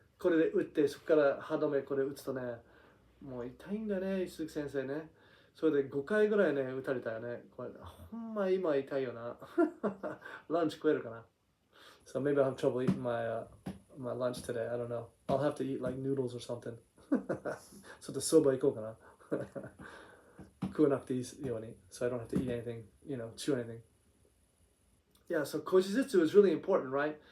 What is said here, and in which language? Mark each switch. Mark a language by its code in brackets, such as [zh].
[ja] これで打ってそこから歯止めこれ打つとね、もう痛いんだね、石月先生ね。それで5回ぐらいね打たれたよね。これほんま今痛いよな。ランチ食えるかな。 [en] So maybe I'll have trouble eating my lunch today. I don't know. I'll have to eat like noodles or something. [ja] ちょっとsoba行こうかな。食わなくていいように。 [en] So I don't have to eat anything, chew anything. Yeah, so koshijutsu is really important, right?